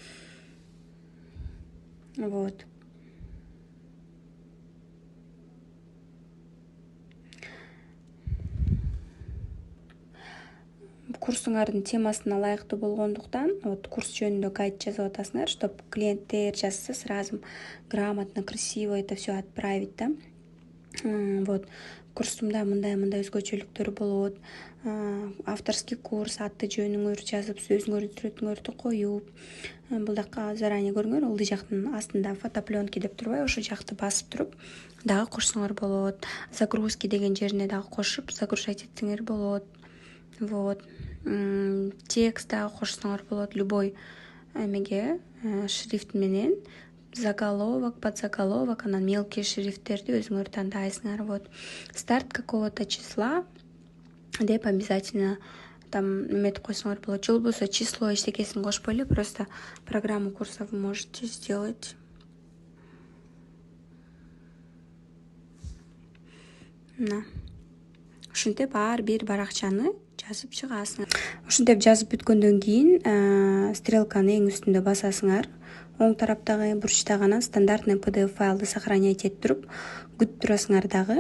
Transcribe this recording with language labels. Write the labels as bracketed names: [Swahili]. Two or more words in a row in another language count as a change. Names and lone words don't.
[Kyrgyz] Вот. Курсуңардын темасына ылайыктуу болгондуктан, вот курс жөнүндө гайд жазып атасыңар, чтоб клиенттер жазса [Russian] сразу грамотно, красиво это все отправить, [Kyrgyz] да. Вот. Курсумда мындай өзгөчөлүктөр болот. [Russian] Авторский курс, [Kyrgyz] аты жөнүңөрдү жазып, өзүңөрдүн сүрөтүңөрдү коюп, бул жака заранее көрүңөр, ылдый жактын астында фотопленки деп турбайбы, ошол жакты басып туруп дагы кошсоңор болот. Загрузки деген жерине дагы кошуп, загружать этсеңер болот. Вот. Текст дагы кошсоңор болот, любой эмеге шрифт менен. [Russian] Заголовок, подзаголовок, [Kyrgyz] анан мелкие шрифттерди өзүңөр тандайсыңар. Вот. [Russian] Старт какого-то числа [Kyrgyz] деп обязательно там эметип койсоңор болот. Же болбосо число эчтекесин кошпой эле, [Russian] просто программу курса вы можете сделать. [Kyrgyz] Мына. Ушинтип ар бир баракчаны жазып чыгасыңар. Ушинтип жазып бүткөндөн кийин стрелканы эң үстүндө басасыңар. Оң тараптагы бурчтагы анан стандартный PDF файлды сохранять этип туруп, күтүп турасыңар дагы.